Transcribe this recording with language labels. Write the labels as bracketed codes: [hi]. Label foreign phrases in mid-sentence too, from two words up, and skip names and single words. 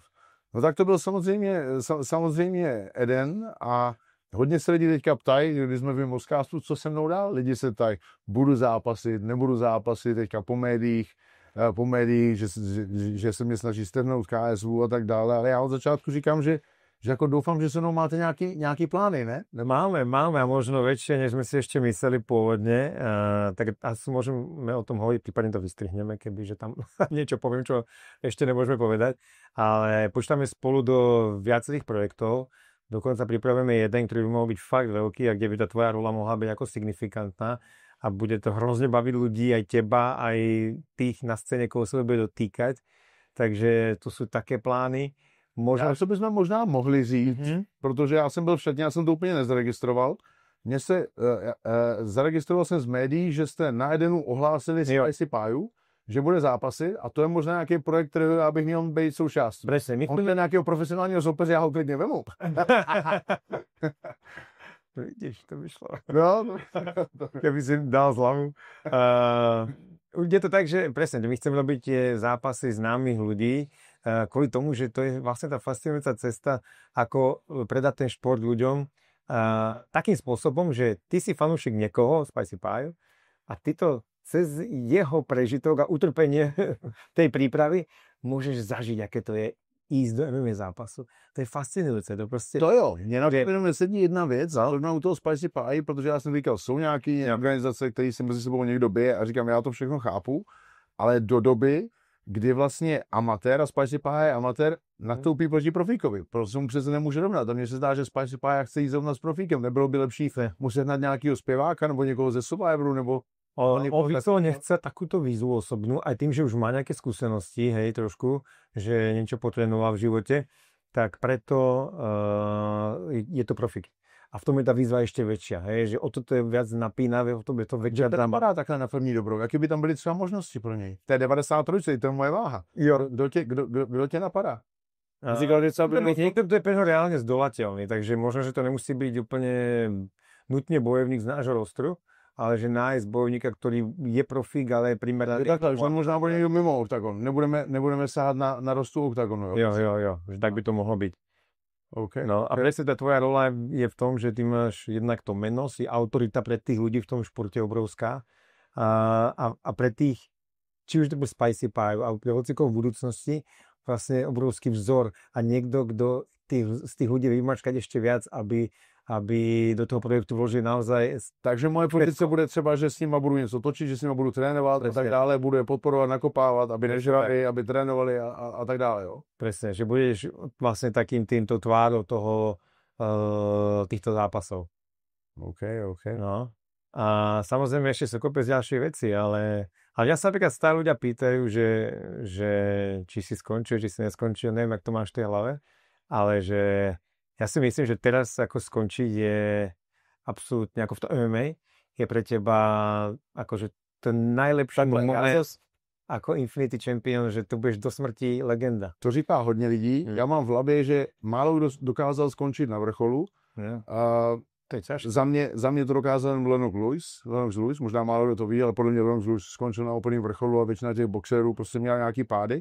[cs] No tak to byl samozřejmě Eden a hodně se lidi teďka ptají, když jsme v podcastu, co se mnou dál. Lidi se ptají, budu zápasit, nebudu zápasit, teďka po médiích, že se mě snaží strhnout KSV a tak dále, ale já od začátku říkám, že jako doufám, že se mnou máte nějaký plány, ne? [sk] Máme a možno väčšie, než sme si ešte mysleli pôvodne, tak asi môžeme o tom hovoriť, prípadne to vystrihneme, kebyže tam niečo poviem, čo ešte nemôžeme povedať, ale počítame spolu do viacerých projektov. Dokonca pripravujeme jeden, ktorý by mohol byť fakt veľký a kde by tá tvoja rola mohla byť ako signifikantná a bude to hrozne baviť ľudí, aj teba, aj tých na scéne, koho sa bude dotýkať. Takže tu sú také plány. [cs] Co bychom možná mohli říct, protože já jsem byl v Šatně, já jsem to úplně nezaregistroval. Zaregistroval jsem z médií, že jste na Edenu ohlásili Spicy Pie, že bude zápasy a to je možná nějaký projekt, který já bych měl být součástí. [sk] Presne. [cs] On je nějakého profesionálního soupeře, já ho klidně vemu. Vidíš, to by šlo. No. [sk] Keby si dal zľavu. Je to tak, že presne, my chceme robiť tie zápasy známych ľudí, kvôli tomu, že to je vlastne tá fascinujúca cesta, ako predať ten šport ľuďom takým spôsobom, že ty si fanúšik niekoho, Spicy Pie, a ty to cez jeho prežitok a utrpenie tej prípravy môžeš zažiť, aké to je ísť do MMA zápasu. To je fascinujúce. [cs] To jo, mě na to sedí jedna věc, ale u toho Spicy Pie, protože já jsem říkal, jsou nějaké organizace, které si mezi sebou někdo bije a říkám, já to všechno chápu, ale do doby, kdy vlastně amatér a Spicy Pie amatér nastoupí proti profíkovi. Prostě mu přece nemůže rovnat. A mně se zdá, že Spicy Pie chce jít zrovna s profíkem. Nebylo by lepší muset hnať nějakého zpěváka nebo někoho ze Survivoru nebo... [sk] On vyslovene chce takúto výzvu osobnú, aj tým, že už má nejaké skúsenosti, hej, trošku, že niečo potrénoval v živote, tak preto je to profík. A v tom je tá výzva ešte väčšia, hej, že o to je viac napínavé, o to je to väčšia drama. [cs] Vypadá takhle na první dobrou, jaký by tam byly třeba možnosti pro něj? To je 93, to je moje váha. Jo. Kdo tě napadá? [sk] Niekto, kto je pre reálne zdolateľný, takže možno, že to nemusí byť úplne nutne bojovník z nášho rostru, ale že nájsť bojovníka, ktorý je profík, ale je primeraný. [cs] Takhle, že on možná bude někdo mimo oktagon. Nebudeme sahat na rostu oktagonu. [sk] Jo, že tak by to mohlo byť. Okay. No a presne tá tvoja rola je v tom, že ty máš jednak to meno, si autorita pre tých ľudí v tom športe obrovská a pre tých, či už to bude Spicy Pie, a pre hocikov v budúcnosti vlastne obrovský vzor a niekto, kto z tých ľudí vymačkať ešte viac, aby do toho projektu vložili naozaj... [cs] Takže moje pozice bude třeba, že s nima budu něco točit, že s nima budu trénovat a tak dále, budu je podporovat, nakopávat, aby nežrali, aby trénovali a tak dále, jo. [sk] Presne, že budeš vlastne takým týmto tvárou týchto zápasov. OK. No. A samozrejme ešte sú kopec ďalšie veci, ale ja sa napríklad stále ľudia pýtajú, že či si skončil, či si neskončil, neviem, jak to máš v tej hlave, ale že Ja si myslím, že teraz ako skončiť je absolútne, ako v tom MMA, je pre teba akože ten najlepší moment ako Infinity Champion, že to budeš do smrti legenda. [cs] To říká hodně lidí. Já mám v hlavě, že málo kdo dokázal skončit na vrcholu. Za mě to dokázal Lennox Lewis, možná málo kdo to ví, ale podle mě Lennox Lewis skončil na úplným vrcholu a většina těch boxerů prostě měla nějaký pády.